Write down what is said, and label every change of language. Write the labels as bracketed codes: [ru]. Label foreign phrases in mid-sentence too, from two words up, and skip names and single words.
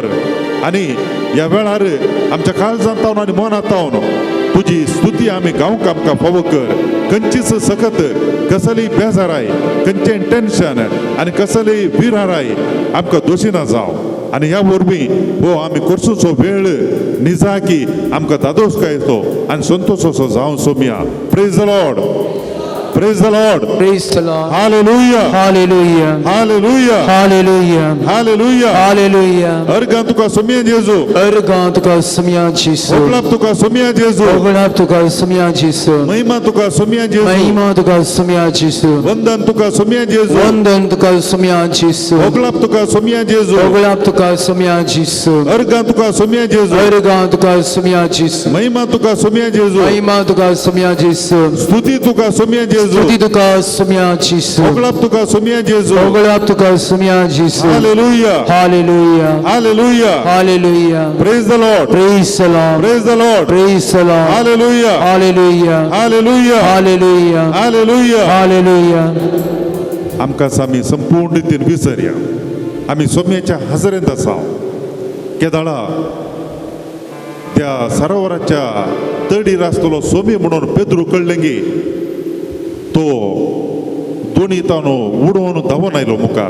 [kok] आनी ह्या वेळार आमच्या काळजांत तावन आनी मनांत तावन तुजी स्तुती आमी गावंक आमकां फावो कर. खंयचीच सकत कसली बेजाराय, खंयचें टेन्शन आनी कसली विराराय आमकां दोशीना जावं. आनी ह्या वरवीं हो आमी करचोचो वेळ निजाकी आमकां दादोसकाय येतो आनी संतोषोचो जावं सोम्या. [en] Praise the Lord. Praise the Lord. Praise the Lord. Hallelujah. Hallelujah. Hallelujah. Hallelujah. Hallelujah. Hallelujah. [kok] Argan tuka somia Jesu. Argan tuka somia Jesu. Oglap tuka somia Jesu. Oglap tuka somia Jesu. Mahima tuka somia Jesu. Mahima tuka somia Jesu. Vandan tuka somia Jesu. Vandan tuka somia Jesu. Oglap tuka somia Jesu. Oglap tuka somia Jesu. Argan tuka somia Jesu. Argan tuka somia Jesu. Mahima tuka somia Jesu. Mahima tuka somia Jesu. Stuti tuka somia Jesu. Stuti tuka somia Jesu. Oglap tuka somia Jesu. Oglap tuka somia Jesu. [en] Hallelujah. Hallelujah. Hallelujah. Hallelujah. Praise the Lord. Praise the Lord. Praise the Lord. Praise the Lord. Hallelujah. Hallelujah. Hallelujah. Hallelujah. Hallelujah. Hallelujah. [kok] आमकां आमी संपूर्ण रितीन विसरया. आमी सोम्याच्या हजरेंत आसा. केदाळा त्या सरोवराच्या तडीर आसतलो सोमी म्हणून पेद्रू कळलेंगी तो दोनी तानो उडोवन धांवून आयलो मुखार.